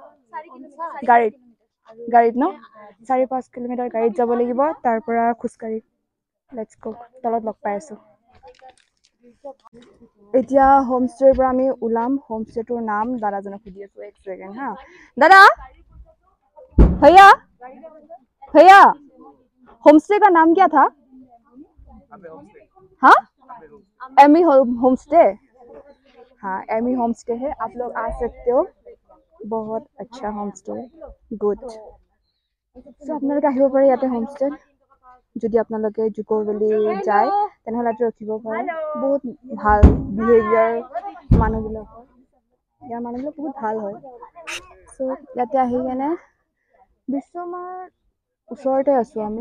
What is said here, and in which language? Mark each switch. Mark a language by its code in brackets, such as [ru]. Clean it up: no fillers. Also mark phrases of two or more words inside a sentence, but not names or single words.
[as] গাড়ীত ন 4-5 কিলোমিটাৰ গাড়ীত যাব লাগিব, তাৰ পৰা খোজকাঢ়ি। [en] let's go, [as] তলত লগ পাই আছো। এতিয়া হোমষ্টেৰ পৰা আমি ওলাম। হোমষ্টেটোৰ নাম দাদাজনক সুধি আছো। এক ছেকেণ্ড হা। দাদা, [hi] भैया होमस्टे का नाम क्या था? हाँ, एमी होमस्टे। हाँ, एमी होमस्टे है, आप लोग आ सकते हो। बहुत अच्छा होमस्टे, गुड। [as] सो আপোনালোকে আহিব পাৰে ইয়াতে হোমষ্টেত। যদি আপোনালোকে জুকো ভেলি যায় তেনেহ'লে ৰখিব পাৰে। বহুত ভাল বিহেভিয়াৰ মানুহবিলাকৰ, ইয়াৰ মানুহবিলাক বহুত ভাল হয়। সো ইয়াতে আহি কেনে বিশ্বমাৰ ওচৰতে আছো আমি।